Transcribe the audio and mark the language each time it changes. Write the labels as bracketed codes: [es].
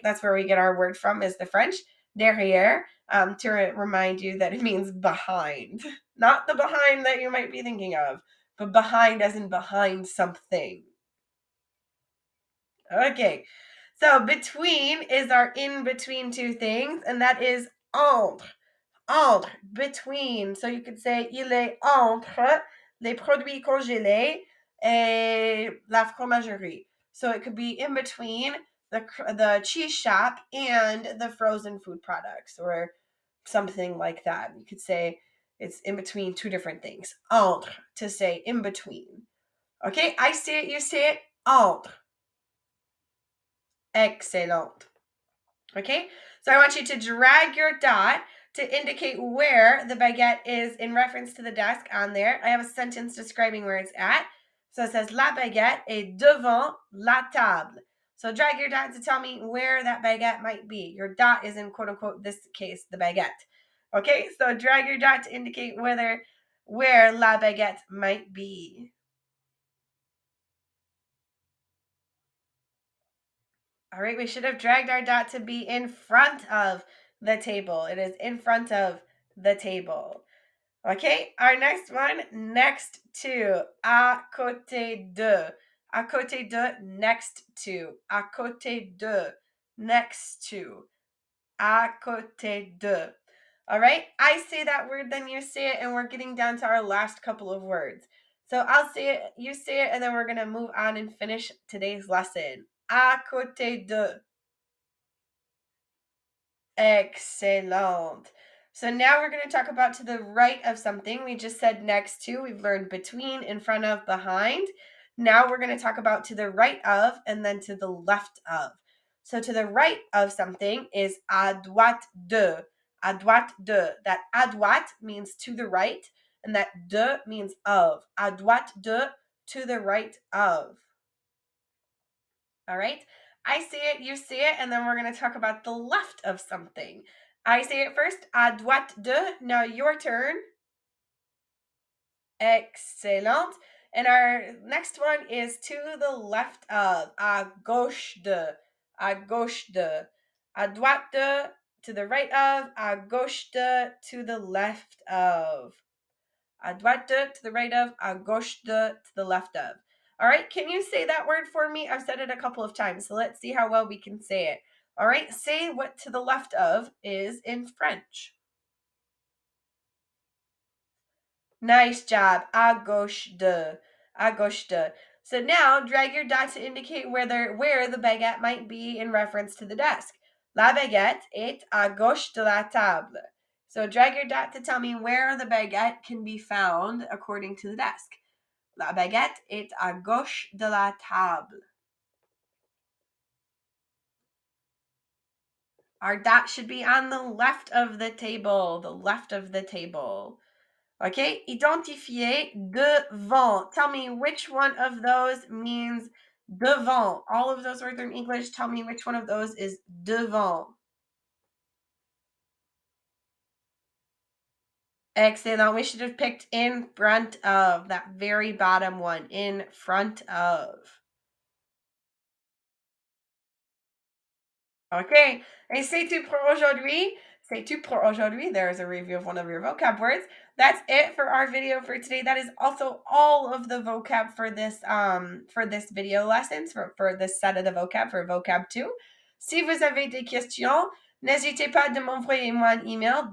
[en] That's where we get our word from is the French derrière, to remind you that it means behind. Not the behind that you might be thinking of, but behind as in behind something. Okay, So between is our in between two things, and that is entre. Entre, between. So you could say [fr] il est entre les produits congelés et la fromagerie. [en] So it could be in between the cheese shop and the frozen food products, or something like that. You could say it's in between two different things. Entre, to say in between. Okay, I say it, you say it. Entre. Excellent. Okay, so I want you to drag your dot to indicate where the baguette is in reference to the desk on there. I have a sentence describing where it's at. So it says, [fr] la baguette est devant la table. [en] So drag your dot to tell me where that baguette might be. Your dot is in quote unquote this case, the baguette. Okay, so drag your dot to indicate where la baguette might be. All right, we should have dragged our dot to be in front of the table. It is in front of the table. Okay, our next one, next to, [fr] à côté de. À côté de, [en] next to. [fr] À côté de, next to. À côté de. [en] All right, I say that word, then you say it, and we're getting down to our last couple of words. So I'll say it, you say it, and then we're going to move on and finish today's lesson. [fr] À côté de. [en] Excellent. So now we're going to talk about to the right of something. We just said next to. We've learned between, in front of, behind. Now we're going to talk about to the right of and then to the left of. So to the right of something is [fr] à droite de. À droite de. [en] That [fr] à droite [en] means to the right, and that de means of. [fr] À droite de, [en] to the right of. All right? I say it, you say it, and then we're going to talk about the left of something. I say it first, à droite de. Now your turn. Excellent. And our next one is to the left of, [fr] à gauche de. À gauche de. À droite de, [en] to the right of. [fr] À gauche de, [en] to the left of. [fr] À droite de, [en] to the right of. [fr] À gauche de, [en] to the left of. All right, can you say that word for me? I've said it a couple of times, so let's see how well we can say it. All right, say what to the left of is in French. Nice job. [fr] À gauche de. À gauche de. [en] So now drag your dot to indicate where the baguette might be in reference to the desk. [fr] La baguette est à gauche de la table. [en] So drag your dot to tell me where the baguette can be found according to the desk. [fr] La baguette est à gauche de la table. [en] Our dot should be on the left of the table. The left of the table. Okay, [fr] identifier devant. [en] Tell me which one of those means devant. All of those words are in English. Tell me which one of those is devant. Excellent. We should have picked in front of, that very bottom one, in front of. [fr] Okay, et c'est tout pour aujourd'hui. C'est tout pour aujourd'hui. [en] There's a review of one of your vocab words. That's it for our video for today. That is also all of the vocab for this video lessons, for this set of the vocab, for vocab 2. [fr] Si vous avez des questions, n'hésitez pas de m'envoyer moi un email.